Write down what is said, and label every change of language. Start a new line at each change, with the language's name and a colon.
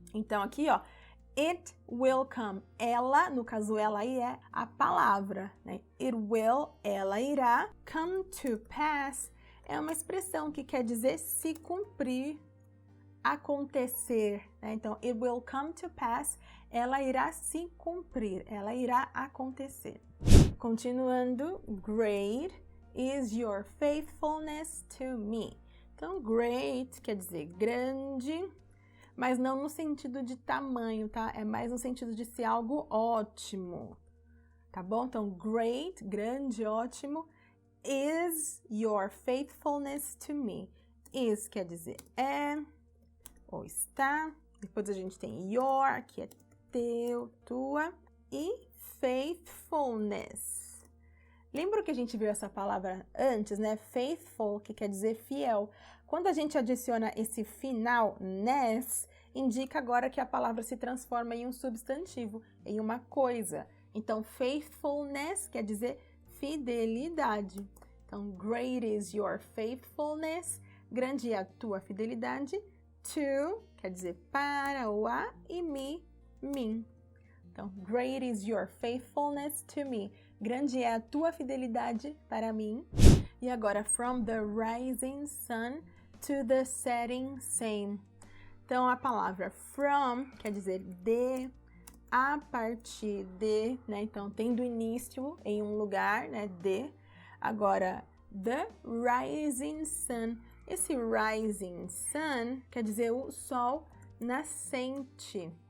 Portuguese: Então, aqui, ó,
English: it will come.
Portuguese: Ela, no caso, ela aí é a palavra, né? It will, ela irá. Come to pass é uma expressão que quer dizer se cumprir, acontecer, né? Então,
English: it will come to pass,
Portuguese: ela irá se cumprir, ela irá acontecer.
English: Continuando, great is your faithfulness to me.
Portuguese: Então, great quer dizer grande, mas não no sentido de tamanho, tá? É mais no sentido de ser algo ótimo, tá bom?
English: Então, great,
Portuguese: grande, ótimo,
English: is your faithfulness to me.
Portuguese: Is quer dizer é, ou está. Depois a gente tem your, que é teu, tua, e faithfulness. Lembra que a gente viu essa palavra antes, né? Faithful, que quer dizer fiel. Quando a gente adiciona esse final, ness, indica agora que a palavra se transforma em um substantivo, em uma coisa. Então, faithfulness quer dizer fidelidade. Então,
English: great is your faithfulness,
Portuguese: grande é a tua fidelidade. To quer dizer para ou a, e me, mim.
English: Então, great is your faithfulness to me.
Portuguese: Grande é a tua fidelidade para mim.
English: E agora, from the rising sun to the setting same.
Portuguese: Então, a palavra from quer dizer de, a partir de, né? Então, tendo início em um lugar, né? De. Agora, the rising sun. Esse rising sun quer dizer o sol nascente.